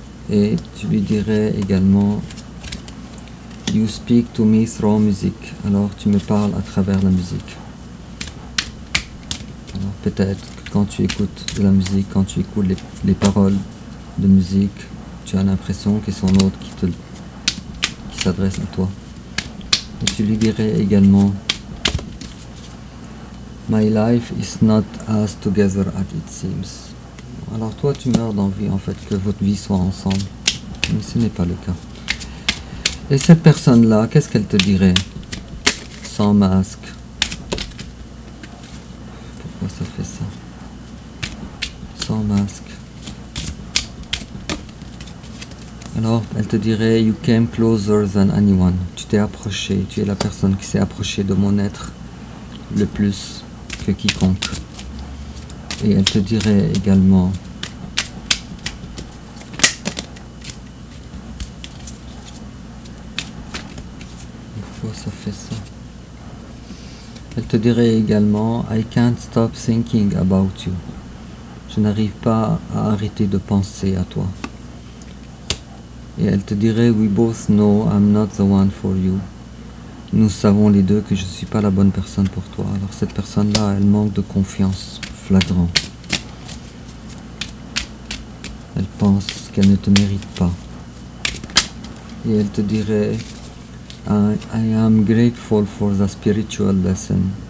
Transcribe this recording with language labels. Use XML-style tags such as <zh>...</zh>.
<fr>Et tu lui dirais également</fr> <en>You speak to me through music.</en> <fr>Alors tu me parles à travers la musique. Alors peut-être que quand tu écoutes de la musique, quand tu écoutes les paroles de musique, tu as l'impression que c'est son autre qui s'adresse à toi. Et tu lui dirais également</fr> <en>My life is not as together as it seems.</en> <fr>Alors toi tu meurs d'envie en fait que votre vie soit ensemble, mais ce n'est pas le cas. Et cette personne-là, qu'est-ce qu'elle te dirait? Sans masque. Pourquoi ça fait ça? Sans masque. Alors, elle te dirait</fr> <en>You came closer than anyone.</en> <fr>Tu t'es approché, tu es la personne qui s'est approchée de mon être le plus que quiconque. Et elle te dirait également pourquoi ça fait ça? Elle te dirait également</fr> <en>I can't stop thinking about you.</en> <fr>Je n'arrive pas à arrêter de penser à toi. Et elle te dirait,</fr> <en>we both know I'm not the one for you.</en> <fr>Nous savons les deux que je ne suis pas la bonne personne pour toi. Alors cette personne-là, elle manque de confiance flagrant. Elle pense qu'elle ne te mérite pas. Et elle te dirait,</fr> <en>I am grateful for the spiritual lesson.</en>